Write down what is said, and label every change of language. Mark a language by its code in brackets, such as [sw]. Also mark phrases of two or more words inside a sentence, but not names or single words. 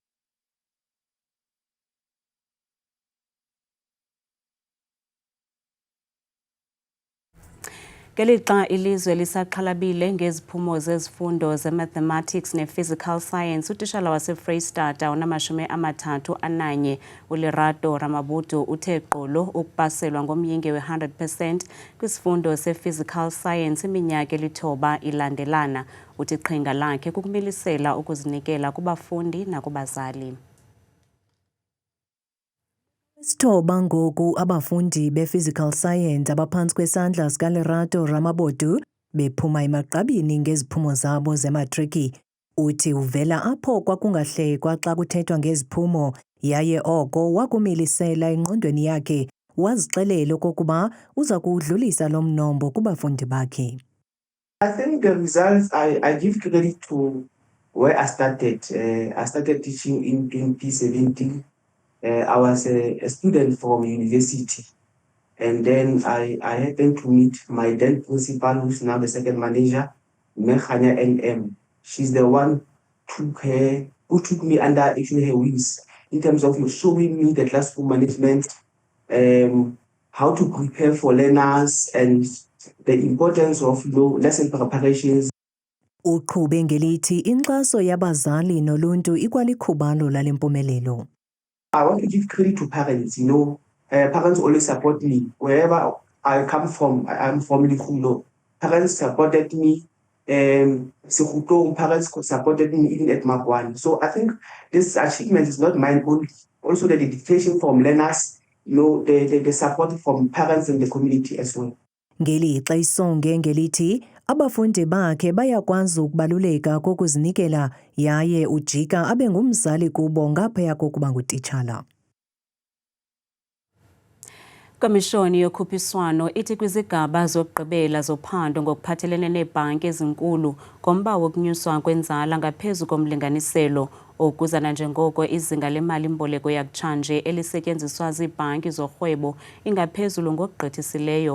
[xh] Ngelixa ilizwe lisaxhalabile ngeziphumo zezifundo ze-mathematics ne- [en] physical science, [xh] utishala waseFreystata ona-31 uLerato Ramabudu uthe gqolo ukupaselwa ngomyinge we-100% kwisifundo se- [en] physical science [xh] iminyaka elithoba ilandelana. Uthi iqhinga lakhe kukumilisela ukuzinikela kubafundi nakubazali. Sithoba ngoku abafundi be- [en] physical science [xh] abaphantsi kwesandla sikaLerato Ramabudu bephuma emagqabini ngeziphumo zabo zematriki. Uthi uvela apho kwakungahlekwa xa kuthethwa ngeziphumo yaye oko wakumilisela engqondweni yakhe wazixelela okokuba uza kuwudlulisa lo mnombo kubafundi bakhe. [en] I think the results, I give credit to where I started. I started teaching in 2017. I was a student from university. And then I happened to meet my then principal, who's now the second manager, Mekhanya NM. She's the one who took me under actually her wings in terms of showing me the classroom management, how to prepare for learners, and the importance of lesson preparations. [xh] Uqhube ngelithi inkxaso yabazali noluntu ikwalikhubalo lale mpumelelo. [en] I want to give credit to parents. Parents always support me wherever I come from. I'm from Likhulo. Parents supported me. Parents supported me even at Makwan. So I think this achievement is not mine only. Also the dedication from learners, the support from parents and the community as well. [xh] Ngelixa isonge ngelithi abafundi bakhe bayakwazi ukubaluleka kokuzinikela yaye ujika abe ngumzali kubo ngaphaya kokuba ngutitshala. Komishoni yokhuphiswano ithi kwizigaba zokugqibela zophando ngokuphathelene neebhanki ezinkulu ngomba wokunyuswa kwenzala ngaphezu komlinganiselo okuzana njengoko izinga lemali-mboleko yakutshanje elisetyenziswa ziibhanki zorhwebo ingaphezulu ngokugqithisileyo.